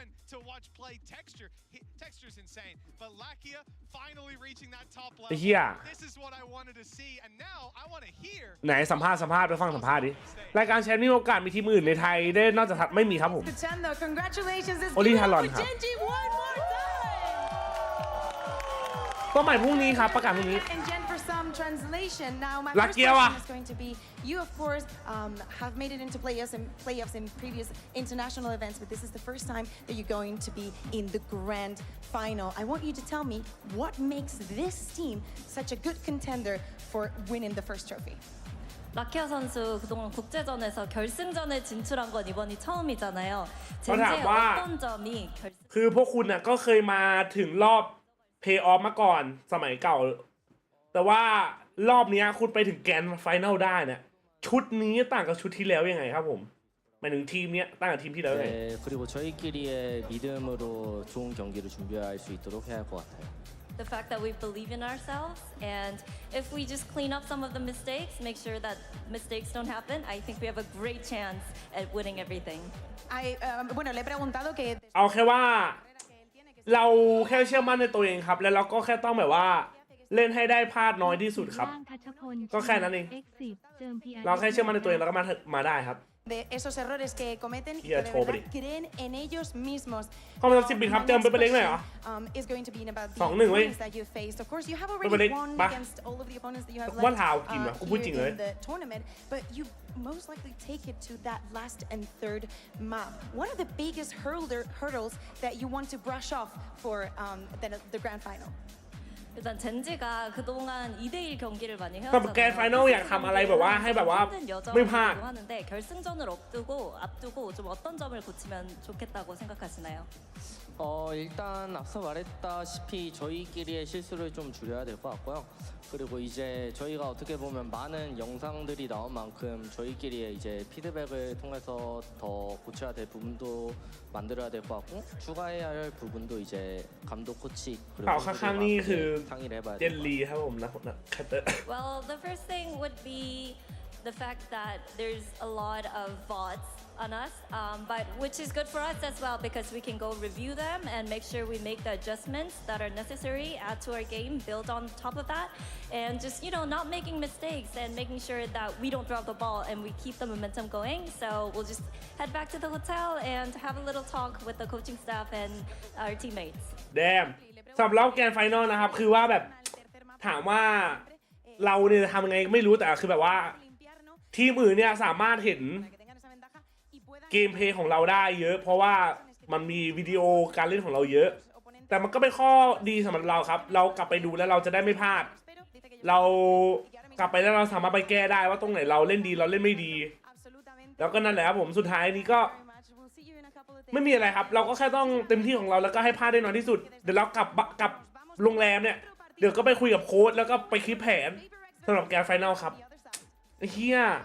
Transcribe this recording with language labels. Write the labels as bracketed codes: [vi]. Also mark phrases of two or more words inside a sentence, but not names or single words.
[th] ไอ้เฮียไหนสัมภาษณ์ไปฟังสัมภาษณ์ดิรายการแชมป์มีโอกาสมีทีมอื่นในไทยได้นอกจากไม่มีครับผมโอลิทารอนครับก็ใหม่พรุ่งนี้ครับประกาศพรุ่งนี้ลักเกียวอ่ะ [en] You of course have made it into playoffs in previous international events, but this is the first time that you're going to be in the grand final. I want you to tell me what makes this team such a good contender for winning the first trophy. [ko] 라키아 선수 그동안 국제전에서 결승전에 진출한 건 이번이 처음이잖아요. 젠지의 어떤 점이 [th] คือพวกคุณน่ะก็เคยมาถึงรอบเพย์ออฟมาก่อนสมัยเก่าแต่ว่ารอบนี้คุณไปถึงแกรนด์ไฟนอลได้เนี่ยชุดนี้ต่างกับชุดที่แล้วยังไงครับผมหมายถึงทีมนี้ต่างกับทีมที่แล้วยังไง [ko] 그리고 저희끼리의 믿음으로 좋은 경기를 준비할 수 있도록 해야 할 것 같아요. [en] The fact that we believe in ourselves and if we just clean up some of the mistakes, make sure that mistakes don't happen, I think we have a great chance at winning everything. [es] Bueno, le he preguntado que [th] เอาแค่ว่าเราแค่เชื่อมั่นในตัวเองครับแล้วเราก็แค่ต้องแบบว่าเล่นให้ได้พลาดน้อยที่สุดครับก็แค่นั้นเองเราแค่เชื่อมั่นในตัวเองแล้วก็มาได้ครับ [es] de esos errores que cometen y que de verdad creen en ellos mismos. [th] ข้อมูล10 บิตครับเติมเป็นเล็กหน่อยเหรอ [en] is going to be about the [th] 2-1 เว้ย [en] opponents that you faced. Of course, you have already won against all of the opponents that you have left here in the tournament, but you most likely take it to that last and third map. What are the biggest hurdles that you want to brush off for the grand final? [ko] 일단 젠지가 그동안 2대1 경기를 많이 그럼 그랜드 파이널 [th] อยากทำอะไรแบบว่าให้แบบว่าไม่พลาด [ko] 하는데 결승전을 앞두고 좀 어떤 점을 고치면 좋겠다고 생각하시나요? 일단 앞서 말했다시피 저희끼리의 실수를 좀 줄여야 될 것 같고요. 그리고 이제 저희가 어떻게 보면 많은 영상들이 나온 만큼 저희끼리의 이제 피드백을 통해서 더 고쳐야 될 부분도 만들어야 될 것 같고 추가해야 할 부분도 이제 감독 코치 그리고 상의를 해봐야 될 것 같아요. [th] 젤리 ครับผมนะ [en] Well, the first thing would be the fact that there's a lot of bots on us, but which is good for us as well because we can go review them and make sure we make the adjustments that are necessary, add to our game, build on top of that, and just not making mistakes and making sure that we don't drop the ball and we keep the momentum going. So we'll just head back to the hotel and have a little talk with the coaching staff and our teammates. Damn. [th] สำหรับรอบแกรนด์ไฟนอลนะครับคือว่าแบบถามว่าเราเนี่ยทำยังไงไม่รู้แต่คือแบบว่าทีมอื่นเนี่ยสามารถเห็นเกมเพลย์ของเรา ได้เยอะเพราะว่ามันมีวิดีโอการเล่นของเราเยอะแต่มันก็เป็นข้อดีสำหรับเราครับเรากลับไปดูแล้วเราจะได้ไม่พลาดเรากลับไปแล้วเราสามารถไปแก้ได้ว่าตรงไหนเราเล่นดีเราเล่นไม่ดีแล้วก็นั่นแหละครับผมสุดท้ายนี้ก็ไม่มีอะไรครับเราก็แค่ต้องเต็มที่ของเราแล้วก็ให้พลาดได้น้อยที่สุดเดี๋ยวเรากลับโรงแรมเนี่ยเดี๋ยวก็ไปคุยกับโค้ชแล้วก็ไปคิดแผนสำหรับแกรนด์ไฟนอลครับเฮีย